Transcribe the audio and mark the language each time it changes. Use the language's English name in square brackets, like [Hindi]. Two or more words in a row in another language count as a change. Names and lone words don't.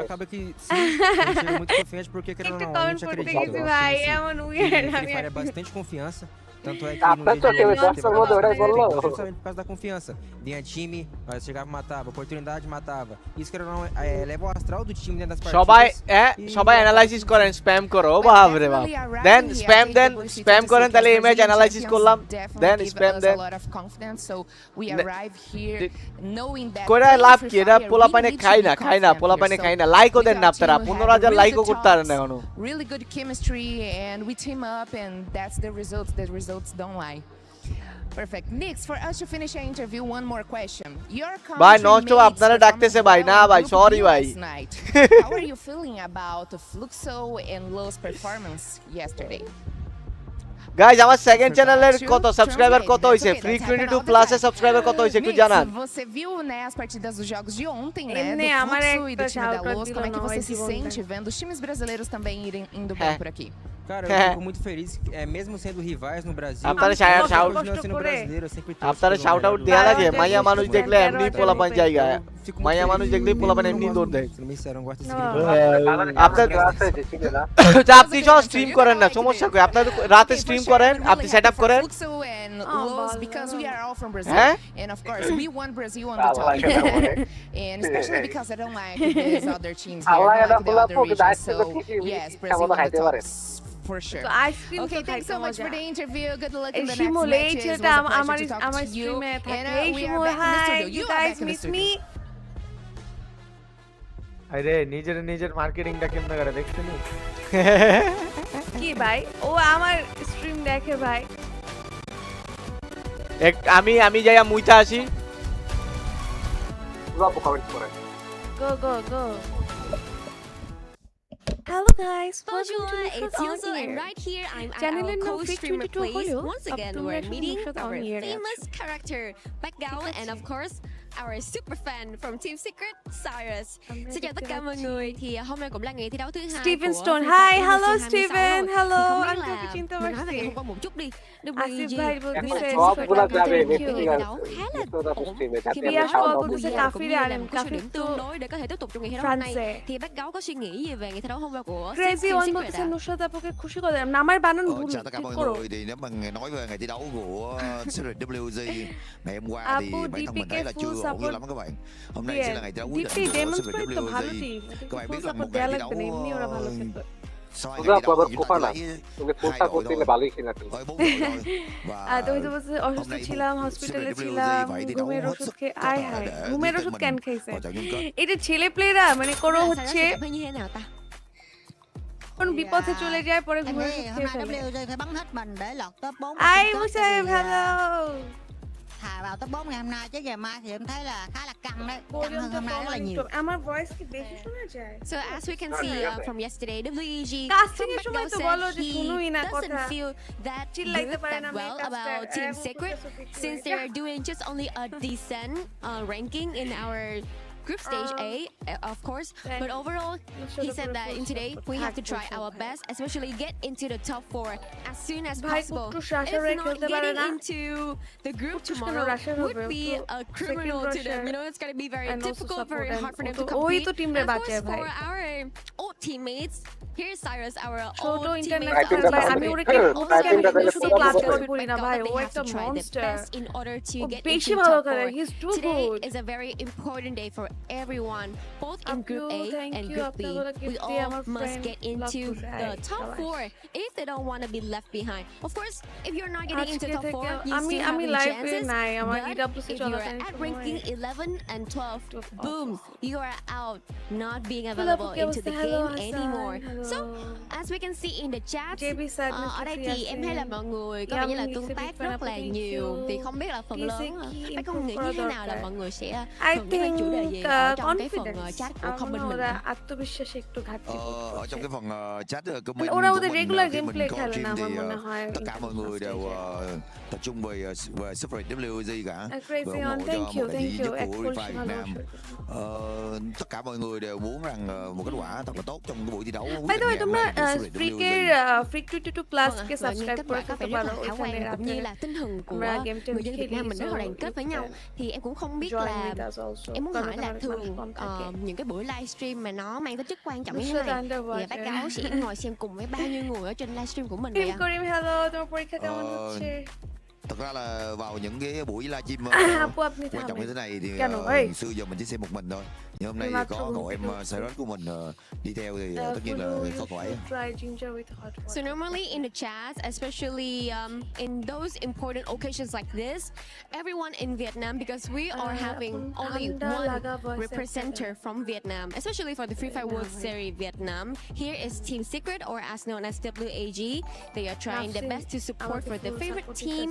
[Portuguese] Acaba que sim, a gente chega muito confiante porque, querendo ou não, a gente acredita. O Free Fire é bastante confiança. Tanto é que no dia justamente por causa da confiança. Vinha time, nós chegava e matava, oportunidade matava. Isso que não eleva o astral do time dentro das partidas. [Bangla] সবাই অ্যানালাইসিস করেন স্প্যাম করো বাপ রে বাপ দেন স্প্যাম করেন তাহলে [English] image analysis [Bangla] করলাম দেন স্প্যাম দেন কোরা লাভ কি এটা পোলাপানে খাই না পোলাপানে খাই না লাইকও দেন না আপনারা 15000 লাইকও করতে পারেন না এখনো [English] Really good chemistry and we team up and that's the results. The results don't lie. Perfect. Next, for us to finish our interview, one more question. Your [Bangla] ভাই নষ্ট আপনারা ডাকতেছে ভাই না ভাই সরি ভাই [English] How are you feeling about Fluxo and Lo's performance yesterday? [Bangla] গাইস আমার সেকেন্ড চ্যানেলের কত সাবস্ক্রাইবার কত হইছে ফ্রি 22 প্লাস এর সাবস্ক্রাইবার কত হইছে একটু জানান [Portuguese] Você viu, né, as partidas dos jogos de ontem, né, do Fluxo e do time da Los, como é que você se sente vendo os times brasileiros também indo bem por aqui? Cara, eu fico muito feliz, mesmo sendo rivais no Brasil. [Bangla] আপনারা [English] shout out [Bangla] দেয়া লাগে মাইয়া মানুষ দেখলে এমনি পোলাপান জায়গা মাইয়া মানুষ দেখলে পোলাপান এমনি দৌড় দেয় আপনি সব স্ট্রিম করেন না সমস্যা কই আপনারা রাতে স্ট্রিম করেন আপনি সেটআপ করেন [English] Because we are all from Brazil and of course we want Brazil on the top and especially because I don't like these other teams here, like the other regions, so yes, Brazil on the top for sure. Okay, thanks so much for the interview. Good luck in the next matches. It was a pleasure to talk to you. And we are back in the studio. You are back in the studio. [Bangla] আরে নিজের মার্কেটিংটা কেমনে করে দেখছেন কি ভাই ও আমার স্ট্রিম দেখে ভাই আমি যাইয়া মুইতা আসি পুরো কমেন্ট করে [English] go Hello guys, Bonjour, it's Yuzo and right here I'm at our co-streamer place. Once again, we're meeting our famous character, Backgao, and of course, our super fan from Team Secret, Cyrus. [Vietnamese] Xin chào tất cả mọi người, thì hôm nay cũng là ngày thi đấu thứ hai Steven của Stone. Free [English] Hi, [Vietnamese] Fire [English] hello 2026 Steven. [Vietnamese] rồi. [English] Hello, [Vietnamese] Thì không biết [English] Uncle [Vietnamese] là Kichinto mình nói về ngày Mercy. hôm qua một chút đi. Được Asif gì? [Bangla] bhai বলতেছে [Vietnamese] Nghĩ là [Bangla] সবগুলা যাবে [Vietnamese] thi đấu khá là ổn. Khi mà Biash báo [Bangla] বলতেছে [Vietnamese] cũng như [Bangla] কাফিরে [Vietnamese] là [Bangla] আনেন [Vietnamese] một cái số [Bangla] কাফির [Vietnamese] điểm [Bangla] তো [Vietnamese] tương đối để có thể tiếp tục trong ngày thi đấu hôm nay. [Bangla] ফ্রান্সে [Vietnamese] Thì Backgao có suy nghĩ gì về ngày thi đấu hôm qua của [Bangla] ক্রেজি [Vietnamese] Team [Bangla] ওয়ান [Vietnamese] Secret [Bangla] বলতেছে [Vietnamese] ạ? [Bangla] নুসরাত আপুকে খুশি করে দিলাম নামের বানান ভুল [Vietnamese] Chào tất cả [Bangla] ঠিক [Vietnamese] mọi [Bangla] করো [Vietnamese] người, thì nếu mà nói về ngày thi đấu của CRWG ngày hôm qua thì [Bangla] Apu, [Vietnamese] bản thân mình thấy là [Bangla] DPK [Vietnamese] chưa [Bangla] full [Vietnamese] ổn cho [Bangla] support. [Vietnamese] lắm các bạn. Hôm nay sẽ là ngày thi đấu quyết [Bangla] DP [Vietnamese] định của [Bangla] demonstrate তো ভালো [Vietnamese] CRWG. [Bangla] টিম [Vietnamese] Các bạn biết [Bangla] ফুল [Vietnamese] là một [Bangla] সাপোর্ট দেয়া [Vietnamese] ngày thi [Bangla] লাগবে [Vietnamese] đấu [Bangla] না এমনি ওরা ভালো খেলবে [Vietnamese] sau hai [Bangla] পুরো [Vietnamese] ngày thi đấu [Bangla] কভার [Vietnamese] thì [Bangla] কোফা [Vietnamese] chúng ta [Bangla] না [Vietnamese] chỉ lấy [Bangla] তুমি কোফা [Vietnamese] hai đội [Bangla] করতে [Vietnamese] thôi. [Bangla] ভালোই খেলা [Vietnamese] Với 4 đội thôi. [Bangla] আর তুমি [Vietnamese] Và [Bangla] তো বলছো অসুস্থ [Vietnamese] hôm nay [Bangla] ছিলাম [Vietnamese] một [Bangla] হসপিটালে [Vietnamese] CRWG [Bangla] ছিলাম [Vietnamese] phải thi đấu [Bangla] ঘুমের [Vietnamese] hết [Bangla] ওষুধ [Vietnamese] sức [Bangla] খেয়ে [Vietnamese] có [Bangla] আয় [Vietnamese] thể [Bangla] হায় [Vietnamese] để [Bangla] ঘুমের [Vietnamese] giúp [Bangla] ওষুধ [Vietnamese] mình [Bangla] কেন খাইছে [Vietnamese] vào trận chung kết. [Bangla] এটা ছেলে প্লেয়াররা মানে করো [Vietnamese] Là [Bangla] হচ্ছে [Vietnamese] Cyrus cảm thấy như thế nào ta? [Bangla] কোন বিপথে চলে যায় পরে ঘুমের ওষুধ খেয়ে ফেলে [Vietnamese] phải bắn hết mình để lọt top 4. [Bangla] আই মুসাইব হ্যালো [Vietnamese] Thà vào top 4 ngày hôm nay chứ ngày mai thì em thấy là khá là căng đấy. Căng hơn hôm nay rất là nhiều. [Bangla] আমার ভয়েস কি বেশি শোনা যায় [English] So as we can see from yesterday, WEG [Bangla] কাস্টিং [English] from [Bangla] এর সময় [English] Backgao [Bangla] তো বলো [English] said [Bangla] যে [English] he [Bangla] শুনুই না [English] doesn't [Bangla] কথা [English] feel that [Bangla] চিল্লাইতে [English] good, [Bangla] পারে [English] that [Bangla] না [English] well about Team Secret since they're doing just only a decent ranking in our group stage A, of course, but overall, he said that in today we have to try our best, especially get into the top 4 as soon as possible. If not, getting into the group tomorrow would be a criminal to them. You know, it's going to be very difficult, very hard for them to compete. And of course, for our old teammates, here's Cyrus, our old teammate. [Bangla] আমি ওরে কি শুধু ক্লাস করে বলি না ভাই ও একটা মনস্টার [English] in order to get [Bangla] বেশি [English] into [Bangla] ভালো [English] top [Bangla] করে [English] 4. he is too Today [Bangla] গুড [English] is a very important day for everyone, both in Group A and Group B. We all must get into the top 4 if they don't want to be left behind. Of course, if you're not getting into top 4, you still have the chances. But if you're at ranking 11 and 12, boom, you are out, not being available into the game anymore. So, as we can see in the chat, [Vietnamese] ở đây thì em thấy là mọi người có vẻ như là tương tác rất là nhiều. Thì không biết là phần lớn các con nghĩ như thế nào là mọi người sẽ thường nhắc đến chủ đề gì ở trong cái phần chat của comment mình. Ở trong cái phần chat comment [Bangla] ওরা [Vietnamese] của [Bangla] ওদের [Vietnamese] mình [Bangla] রেগুলার [Vietnamese] khi [Bangla] গেম [Vietnamese] mình [Bangla] প্লে [Vietnamese] có [Bangla] খেলে [Vietnamese] stream [Bangla] না [Vietnamese] thì [Bangla] আমার মনে হয় [Vietnamese] tất cả mọi người đều tập trung về Super WZ cả. [English] Crazy [Vietnamese] Và ủng [English] on, [Vietnamese] hộ [English] thank [Vietnamese] cho [English] you, [Vietnamese] một [English] thank [Vietnamese] thị [English] you. [Vietnamese] trấn của Free Fire Việt Nam. Tất cả mọi người đều muốn rằng một kết quả thật là tốt trong cái buổi thi đấu. [English] By the way, [Bangla] তোমরা Freak 222 Plus কে সাবস্ক্রাইব করে [Vietnamese] có [Bangla] ফেলতে [Vietnamese] vẻ rất [Bangla] পারো [Vietnamese] là khả [Bangla] ওখানে [Vietnamese] quan cũng như là tinh thần của [Bangla] আমরা game [Vietnamese] người dân Việt Nam mình rất là đoàn kết với nhau. Thì em cũng không biết là em muốn hỏi là thường những cái buổi livestream mà nó mang tính chất quan trọng như thế này thì bác cáo sẽ ngồi xem cùng với bao nhiêu người ở trên livestream của mình vậy ạ? [Bangla] করিম হ্যালো তোমার পরীক্ষা কেমন হচ্ছে [Vietnamese] Thật ra là vào những cái buổi livestream [Bangla] আপু আপনি [Vietnamese] quan trọng như thế này thì [Bangla] কেন ভাই [Vietnamese] xưa giờ mình chỉ xem một mình thôi. Nhưng hôm nay thì có cậu em Cyrus của mình đi theo thì tất nhiên là có cậu ấy. [English] Try ginger with hot water. So normally in the chat, especially in those important occasions like this, everyone in Vietnam, because we are having only one representative from Vietnam, especially for the Free Fire World Series Vietnam. Here is Team Secret, or as known as WAG. They are trying their best to support for their favorite team.